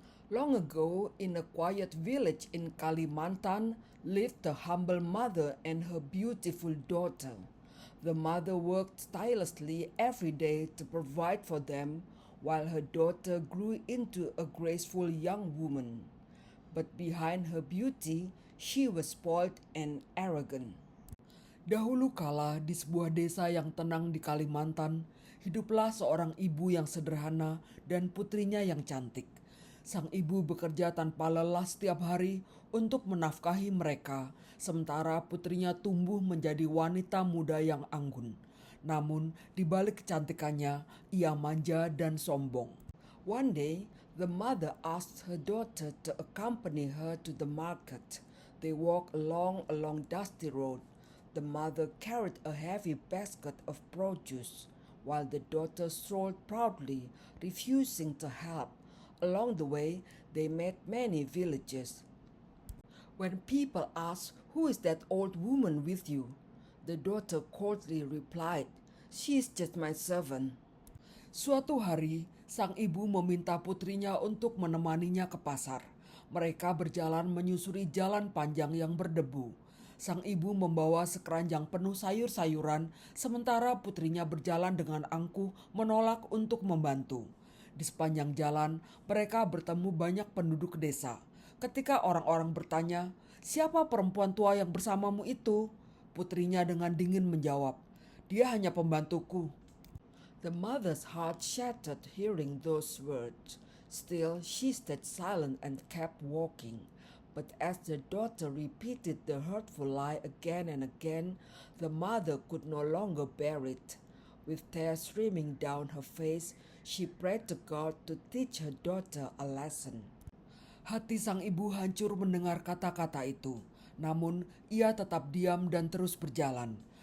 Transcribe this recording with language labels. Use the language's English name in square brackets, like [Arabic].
[English] Long ago, in a quiet village in Kalimantan, lived a humble mother and her beautiful daughter. The mother worked tirelessly every day to provide for them, while her daughter grew into a graceful young woman. But behind her beauty, she was spoiled and arrogant. [Indonesian] Dahulu kala di sebuah desa yang tenang di Kalimantan, hiduplah seorang ibu yang sederhana dan putrinya yang cantik. Sang ibu bekerja tanpa lelah setiap hari untuk menafkahi mereka, sementara putrinya tumbuh menjadi wanita muda yang anggun. Namun, di balik kecantikannya, ia manja dan sombong. [English] One day, the mother asked her daughter to accompany her to the market. They walked along a long dusty road. The mother carried a heavy basket of produce, while the daughter strolled proudly, refusing to help. Along the way, they met many villagers. When people asked, "Who is that old woman with you?" the daughter coldly replied, "She is just my servant." [Indonesian] Suatu hari, sang ibu meminta putrinya untuk menemaninya ke pasar. Mereka berjalan menyusuri jalan panjang yang berdebu. Sang ibu membawa sekeranjang penuh sayur-sayuran, sementara putrinya berjalan dengan angkuh menolak untuk membantu. Di sepanjang jalan, mereka bertemu banyak penduduk desa. Ketika orang-orang bertanya, "Siapa perempuan tua yang bersamamu itu?" Putrinya dengan dingin menjawab, "Dia hanya pembantuku." [English] The mother's heart shattered hearing those words. Still, she stayed silent and kept walking. But as the daughter repeated the hurtful lie again and again, the mother could no longer bear it. With tears streaming down her face, she prayed to God to teach her daughter a lesson. [Indonesian] Hati sang ibu hancur mendengar kata-kata itu. Namun, ia tetap diam dan terus berjalan.